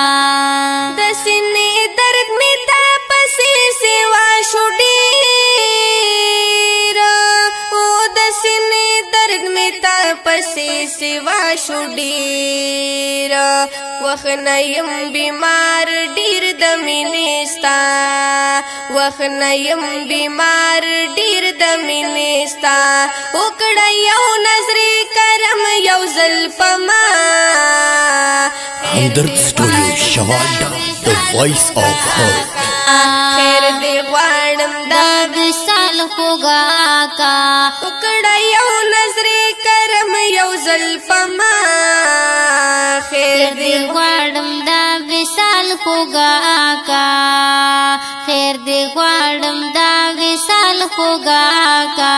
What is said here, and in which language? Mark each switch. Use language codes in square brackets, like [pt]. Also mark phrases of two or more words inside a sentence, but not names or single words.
[ps] د سینې درد می تا پسې سیوا شو ډېر او د سینې درد می تا پسې سیوا شو ډېر وخت نه یم بیمار ډېر د مینې ستا وخت نه یم بیمار ډېر د مینې ستا وکړه یو نظر کرم یو زلف ما [en] Hamdard Studio Shavanda, the voice of hope. [ps] خیر دی غواړم دا وصال خوږه آقا وکړه یو نظر کرم یو زلف ما خیر دی غواړم دا وصال خوږه آقا خیر دی غواړم دا وصال خوږه آقا